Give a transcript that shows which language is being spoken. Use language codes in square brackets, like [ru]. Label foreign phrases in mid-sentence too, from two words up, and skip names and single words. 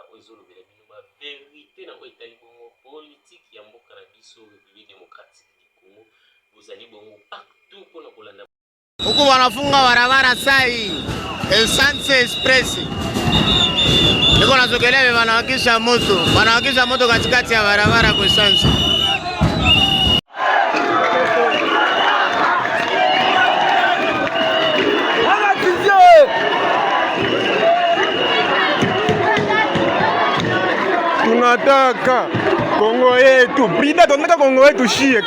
[ln] tozolobela bino ba vérité na etali bongo politique ya mboka na biso République démocratique du Congo bozali bongo partout mpona kolanda [sw] huku wanafunga barabara sai Essence Express. Niko nazogelea wanawakisha moto katikati ya barabara kwa Essence. Tunataka Kongo yetu, Brida tunataka Kongo yetu shie.